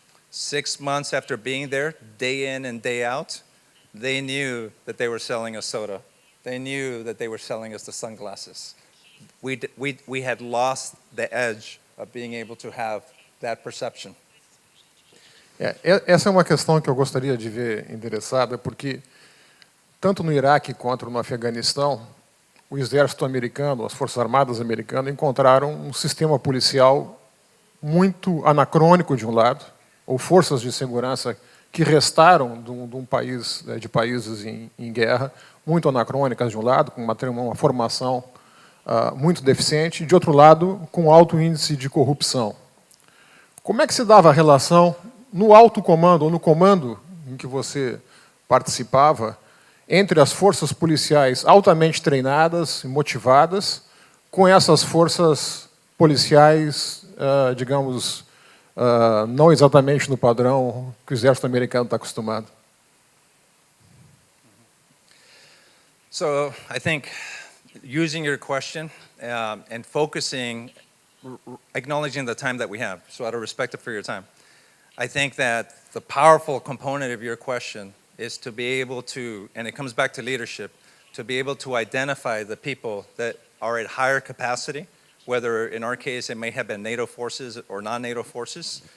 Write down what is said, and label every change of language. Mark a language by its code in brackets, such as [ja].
[en] 6 months after being there, day in and day out, they knew that they were selling us soda. They knew that they were selling us the sunglasses. We had lost the edge of being able to have that perception. [pt] Essa é uma questão que eu gostaria de ver endereçada, porque tanto no Iraque quanto no Afeganistão, o exército americano, as forças armadas americanas encontraram um sistema policial muito anacrônico de um lado, ou forças de segurança que restaram de um país, de países em guerra, muito anacrônicas de um lado, com uma formação muito deficiente, e de outro lado, com alto índice de corrupção. Como é que se dava a relação no alto comando, ou no comando em que você participava, entre as forças policiais altamente treinadas e motivadas, com essas forças policiais, digamos, não exatamente no padrão que o exército americano está acostumado? [en] So I think using your question and focusing, acknowledging the time that we have, so out of respect for your time, I think that the powerful component of your question is to be able to, and it comes back to leadership, to be able to identify the people that are at higher capacity, whether in our case it may have been NATO forces or non-NATO forces.